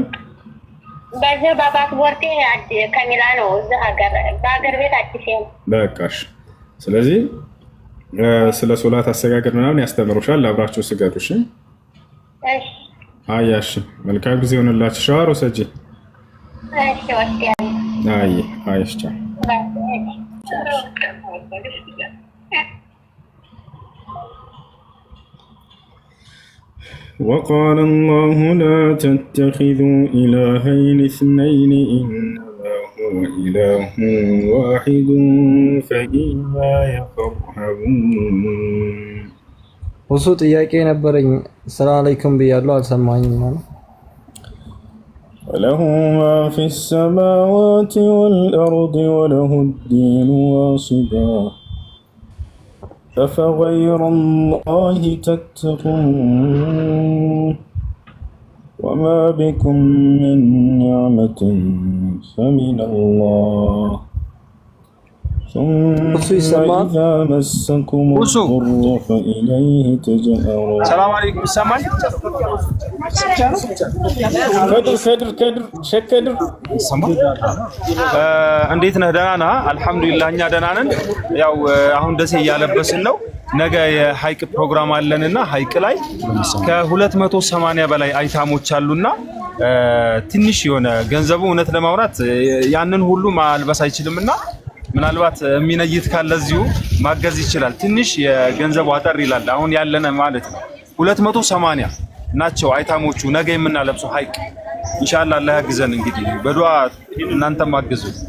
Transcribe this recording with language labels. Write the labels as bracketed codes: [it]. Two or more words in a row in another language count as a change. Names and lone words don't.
[am] በዚህ በፓስፖርቴ ከሚላ ነው። እዚህ በሀገር ቤት አዲስ ነው። በቃሽ። ስለዚህ ስለ ሶላት አሰጋገድ ምናምን ያስተምሩሻል። አብራችሁ ስገዱ። እሺ እሺ። አያሽ መልካም ጊዜ ሆነላችሁ። ሻወር ወሰጂ። እሺ ወስጃለሁ። አይሽ ቻው። [ar] وقال الله لا تتخذوا إلهين اثنين إنما هو إله واحد فإياي فارهبون [am] ወሱ ጥያቄ ነበረኝ። [ar] سلام عليكم [am] ብያለሁ፣ አልሰማኝም ማለት [ar] وله ما في السماوات والأرض وله الدين واصبا أفغير الله تتقون وما بكم من نعمة فمن الله ثم إذا مسكم الضر فإليه تجأرون. السلام عليكم. سامعني؟ كدر شكدر [am] እንዴት ነህ? ደህና ነህ? አልሐምዱሊላህ እኛ ደህና ነን። ያው አሁን ደሴ እያለበስን ነው። ነገ የሀይቅ ፕሮግራም አለንና ሀይቅ ላይ ከ280 በላይ አይታሞች አሉና ትንሽ የሆነ ገንዘቡ እውነት ለማውራት ያንን ሁሉ ማልበስ አይችልምና ምናልባት የሚነይት ካለ እዚሁ ማገዝ ይችላል። ትንሽ የገንዘቡ አጠር ይላል። አሁን ያለነ ማለት ነው 280 ናቸው አይታሞቹ ነገ የምናለብሰው ሀይቅ ኢንሻአላህ። አላህ ያግዘን። እንግዲህ በዱዓ እናንተም አግዙ።